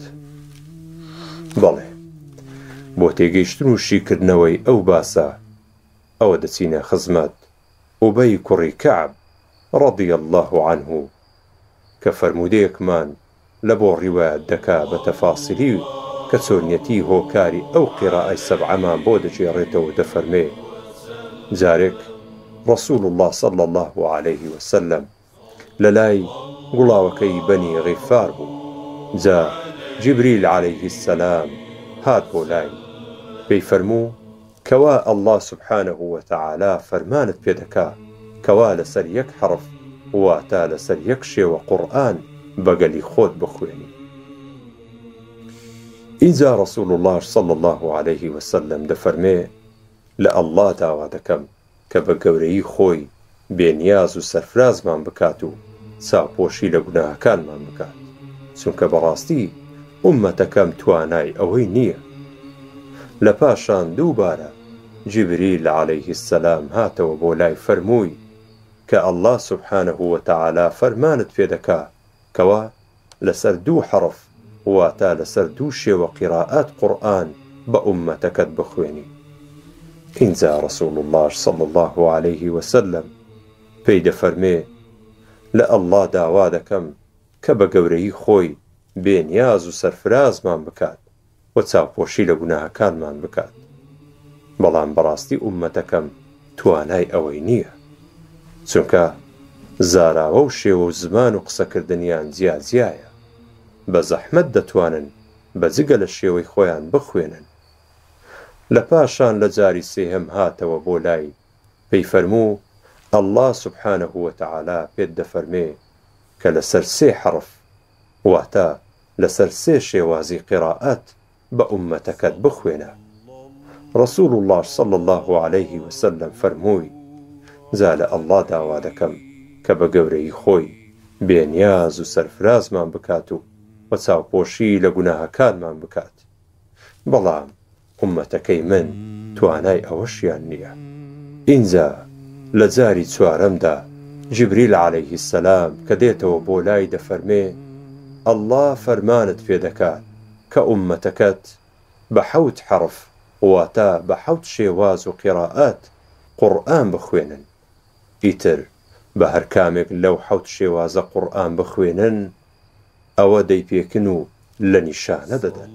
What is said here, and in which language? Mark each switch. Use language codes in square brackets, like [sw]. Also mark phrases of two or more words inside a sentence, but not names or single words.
[ckb] بەڵێ بۆ تێگەیشتن و شیکردنەوەی ئەو باسە ئەوە دەچینە خزمەت ئوبەی کوڕی کەعب [ar] ڕەضی الله عنه [ckb] کە فەرموودەیەکمان لە بۆ ڕیوایەت دەکا بە تەفاسیلی کە چۆنیەتی هۆکاری ئەو قیراءەی سەبعەمان بۆ دەجێڕێتەوە دەفەرمێ جارێک [ar] رسول الله صلى الله عليه وسلم [ckb] للاي گوڵاوەکەی بەنی غیفار بوو جا [ar] جبريل عليه السلام [ckb] هات بۆ لای پێی فەرموو کەوا [ar] الله سبحانه وتعالى [ckb] فەرمانت پێ دەکا کەوا لەسەر یەک حرف واتە لەسەر یەک شێوە قورئان بەگەلی خۆت بخوێنی. ئینجا [ar] رسول الله صلى الله عليه وسلم [ckb] دەفەرمێ لە الله داوا دەکەم کە بە گەورەی خۆی بێنیاز و سەرفرازمان بکات و چاوپۆشی لە گوناهەکانمان بکات چونکە بەڕاستی ئومەتەکەم توانای ئەوەی نییە. لە پاشان دووبارە [ar] جبريل عليه السلام [ckb] هاتەوە بۆ لای فەرمووی کە [ar] الله سبحانه وتعالى [ckb] فەرمانت پێ دەکا کەوا لەسەر 2 حرف واتە لەسەر 2 شێوە قیراءات قورئان بە ئومەتەکەت بخوێنی. اینجا [ar] رسول الله صلى الله عليه وسلم [ckb] پێی دەفەرمێ لە الله داوا دەکەم کە بە گەورەی خۆی بێنیاز و سەرفرازمان بکات و چاوپۆشی لە گوناهەکانمان بکات بەڵام بەڕاستی ئومەتەکەم توانای ئەوەی نییە چونکە زاراوە و شێوە و زمان و قسەکردنیان جیایە بە زەحمەت دەتوانن بەجگە لە شێوەی خۆیان بخوێنن. لە پاشان لە جاری سێهەم هاتەوە بۆ لای پێی فەرموو [ar] الله سبحانه وتعالى [ckb] پێت دەفەرمێ کە لەسەر 3 حرف واتە لەسەر 3 شێوازی قیراءات بە ئومەتەکەت بخوێنە. [ar] رسول الله صلى الله عليه وسلم [ckb] فەرمووی جا لە الله داوا دەکەم کە بە گەورەی خۆی بێنیاز و سەرفرازمان بکات و چاوپۆشی لە گوناهەکانمان بکات بەڵام ئومەتەکەی من توانای ئەوەشیان نییە. ئینجا لە جاری 4ەمدا [ar] جبريل عليه السلام [ckb] کە دێتەوە بۆ لای دەفەرمێ الله فەرمانت پێ دەکات کە ئومەتەکەت بە 7 حرف واتە بە 7 شێواز و قیراءات قورئان بخوێنن، ئیتر بە هەر کامێک لەو 7 شێوازە قورئان بخوێنن ئەوە دەیپێکن و لە نیشانە دەدەن.